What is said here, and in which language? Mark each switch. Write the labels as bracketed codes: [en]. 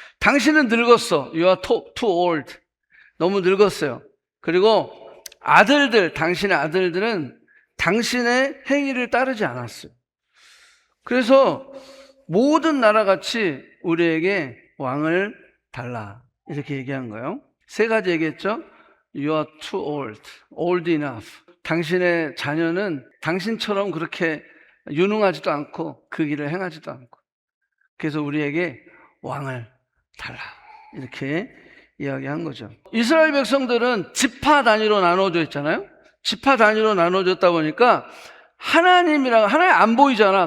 [ko] 당신은 늙었어. [en] You are too old. [ko] 너무 늙었어요. 그리고 당신의 아들들은 당신의 행위를 따르지 않았어요. 그래서 모든 나라같이 우리에게 왕을 달라 이렇게 얘기한 거예요. 세 가지 얘기했죠. [en] You are too old, old enough. [ko] 당신의 자녀는 당신처럼 그렇게 유능하지도 않고 그 길을 행하지도 않고 그래서 우리에게 왕을 달라 이렇게 이야기한 거죠. 이스라엘 백성들은 지파 단위로 나눠져 있잖아요. 지파 단위로 나눠졌다 보니까 하나님 안 보이잖아.